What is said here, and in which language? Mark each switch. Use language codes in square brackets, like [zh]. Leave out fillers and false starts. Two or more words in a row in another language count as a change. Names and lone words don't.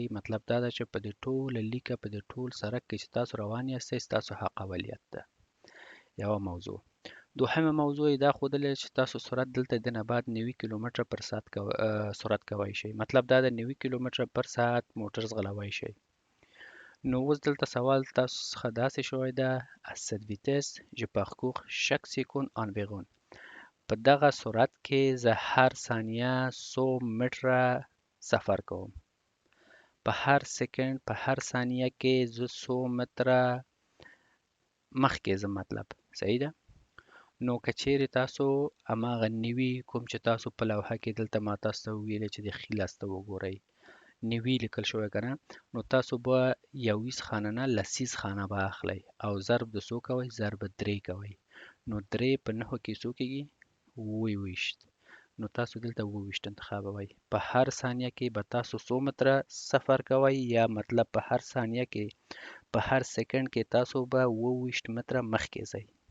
[ps] مطلب دا ده چې په دې ټوله لیکه په دې ټول سړک کې چې تاسو روان یاستئ ستاسو حق اولیت ده. یوه موضوع. دوهمه موضوع یې دا ښودلې چې تاسو سرعت دلته د نه بعد 90 کیلومتر پر ساعت سرعت کوی شئ. مطلب دا ده 90 کیلومتر پر ساعت موټر ځغلوی شئ. نو اوس دلته سوال تاسو څخه داسې شوی ده [fr] à cette vitesse je parcours chaque seconde environ. [ps] په دغه سرعت کې زه هر ثانیه 100 متره سفر کوم. په هر سکند په هر ثانیه کې زه 100 متره مخکې ځم مطلب. صحیح ده؟ نو که چیرې تاسو هماغه نوي کوم چې تاسو په لوحه کې دلته ما تاسو ته وویلې چې د ښي لاس ته وګورئ نوي لیکل شوی که نه نو تاسو به یویس خانه نه لسیز خانه به اخلئ او ضرب د څو کوئ ضرب 3 کوئ نو 3 په 9 کې څو کېږي 28 نو تاسو دلته 28 انتخابوئ په هر ثانیه کې به تاسو څو متره سفر کوئ یا مطلب په هر ثانیه کې په هر سکند کې تاسو به 28 متره مخکې ځئ